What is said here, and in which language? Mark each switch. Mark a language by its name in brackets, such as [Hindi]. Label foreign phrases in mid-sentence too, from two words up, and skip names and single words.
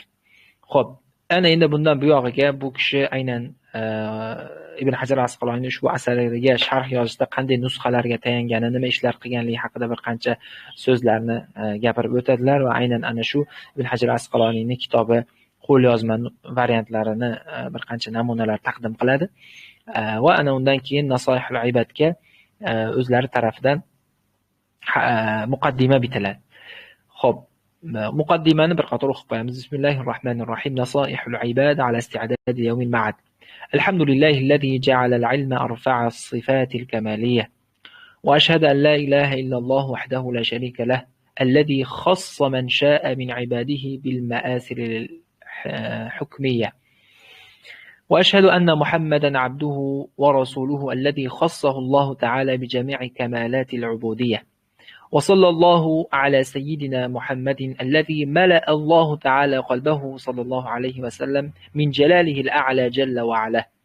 [Uzbek] Xo'p, ana endi bundan buyog'iga bu kishi aynan Ibn Hajar Asqaloniy ushbu asarlariga sharh yozishda qanday nusxalarga tayanganini, nima ishlar qilganligi haqida bir qancha so'zlarni gapirib o'tadilar va aynan ana shu Ibn Hajar Asqaloniyning kitobi qo'lyozma variantlarini bir qancha namunalar taqdim qiladi va ana undan keyin Nasoihul Ibadga o'zlari tarafidan muqaddima bitiladi. Xo'p, muqaddimani bir qator o'qib qo'yamiz. Bismillahirrohmanirrohim. [Arabic] Nasoihul Ibad ala isti'dad yawmil ma'ad. الحمد لله الذي جعل العلم أرفع الصفات الكمالية، وأشهد أن لا إله إلا الله وحده لا شريك له، الذي خص من شاء من عباده بالمآثر الحكمية، وأشهد أن محمدا عبده ورسوله الذي خصه الله تعالى بجميع كمالات العبودية، وصلى الله على سيدنا محمد الذي ملأ الله تعالى قلبه صلى الله عليه وسلم من جلاله الأعلى جل وعلا،